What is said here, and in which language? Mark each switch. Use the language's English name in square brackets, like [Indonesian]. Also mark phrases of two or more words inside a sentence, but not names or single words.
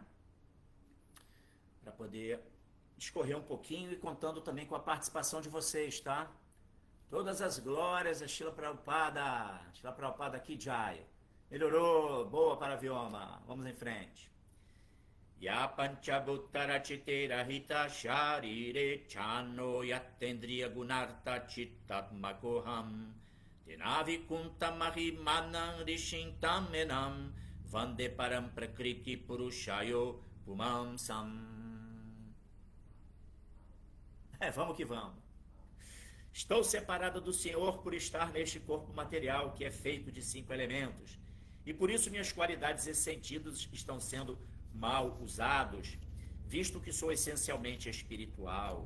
[Portuguese] Para poder discorrer um pouquinho e contando também com a participação de vocês, tá? Todas as glórias a Shila Prabhupada [Hindi] की जय. [Portuguese] Melhorou, boa para a Vioma. Vamos em frente. [Sanskrit] य पञ्चभूतर चितेर हित शरीरे छन्नो यत्तेन्द्रिय गुणार्त चित्तात्मकोऽहम् तेनावि कुण्ठमहिमानम् ऋषिन्तम् मेनम् वन्दे परम् प्रकृति पुरुषयो पुमांसम्. [Portuguese] Vamos que vamos. Estou separado do Senhor por estar neste corpo material que é feito de 5 elementos. E por isso minhas qualidades e sentidos estão sendo mal usados, visto que sou essencialmente espiritual.